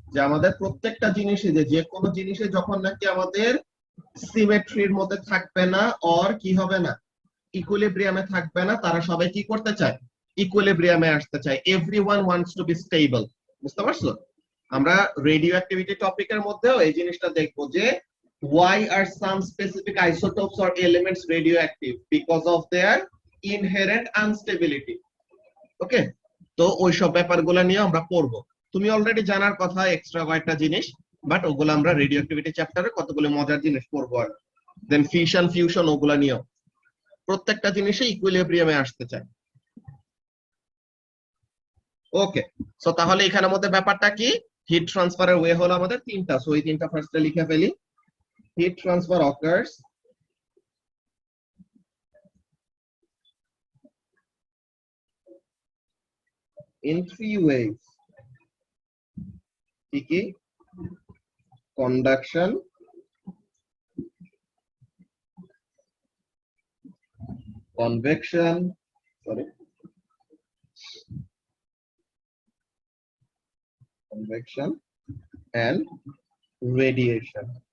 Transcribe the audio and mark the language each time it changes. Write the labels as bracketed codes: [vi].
[bn] যে আমাদের প্রত্যেকটা জিনিসে যে কোনো জিনিসে যখন নাকি আমাদের সিমেট্রির মধ্যে থাকবে না অর কি হবে না, ইকুইলিব্রিয়ামে থাকবে না, তারা সবাই কি করতে চায়, ইকুইলিব্রিয়ামে আসতে চায়। [en] Everyone wants to be stable. [bn] বুঝতে পারছো? আমরা রেডিও অ্যাক্টিভিটি টপিকের মধ্যেও এই জিনিসটা দেখবো যে [en] why are some specific isotopes or elements radioactive? Because of their inherent instability. [bn] ওকে, তো ওইসব ব্যাপারগুলো নিয়ে আমরা পড়বো। তুমি অলরেডি জানার কথা এক্সট্রা কয়েকটা জিনিস, বাট ওগুলো আমরা রেডিও অ্যাক্টিভিটি চ্যাপ্টারে কতগুলো মজার জিনিস পড়বো। আর দেন ফিউশন ফিউশন ওগুলা নিয়েও প্রত্যেকটা জিনিসে ইকুইলিব্রিয়ামে আসতে চায়। ওকে, সো তাহলে এখানের মধ্যে ব্যাপারটা কি, হিট ট্রান্সফারের ওয়ে হলো আমাদের তিনটা। সো এই তিনটা ফার্স্টে লিখে ফেলি। Heat transfer occurs [en] in three ways. [bn] কি? [en] Conduction, convection, convection and radiation.